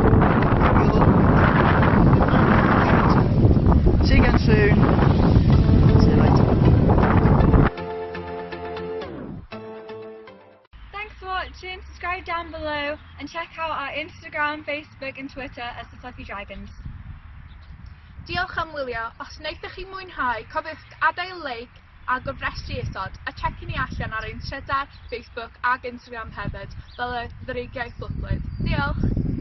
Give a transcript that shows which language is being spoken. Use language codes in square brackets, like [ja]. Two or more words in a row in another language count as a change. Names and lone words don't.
[en] See you again soon. See you later. Thanks for watching, subscribe down below and check out our Instagram, Facebook and Twitter as the Fluffy Dragons. [cy] Diolch am wylio. Os wnaethoch chi mwynhau, cofiwch adael like a gofrestru isod, a checio ni allan ar ein Twitter, Facebook ag Instagram hefyd, fel y ddreigiau fflwplyd. Diolch!